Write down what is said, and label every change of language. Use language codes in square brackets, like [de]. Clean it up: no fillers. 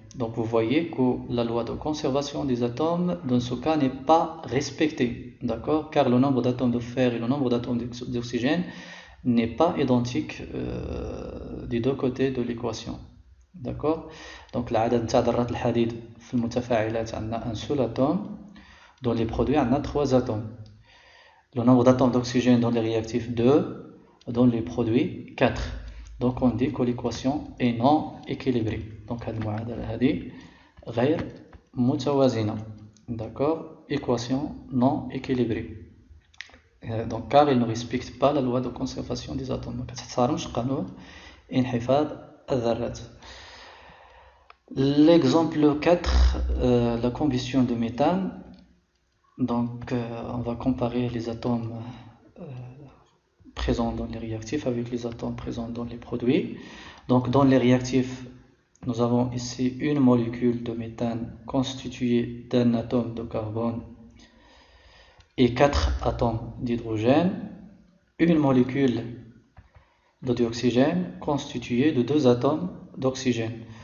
[fr] Donc vous voyez que la loi de conservation des atomes dans ce cas n'est pas respectée, d'accord, car le nombre d'atomes de fer et le nombre d'atomes d'oxygène n'est pas identique des deux côtés de l'équation. D'accord. Donc [ar] العدد نتاع ذرات الحديد في المتفاعلات عندنا [fr] un seul atome, dans les produits [ar] عندنا [fr] trois atomes. Le nombre d'atomes d'oxygène dans les réactifs 2, dans les produits 4. Donc on dit que l'équation est non équilibrée. [ar] Donc هذه المعادلة هذه غير متوازنة. [fr] D'accord, équation non équilibrée. Donc car il ne respecte pas la loi de conservation des atomes. [ar] ما كتحترمش قانون انحفاض الذرات. [fr] L'exemple 4, la combustion de méthane. Donc on va comparer les atomes présents dans les réactifs avec les atomes présents dans les produits. Donc dans les réactifs, nous avons ici une molécule de méthane constituée d'un atome de carbone et 4 atomes d'hydrogène, une molécule de dioxygène constituée de 2 atomes d'oxygène.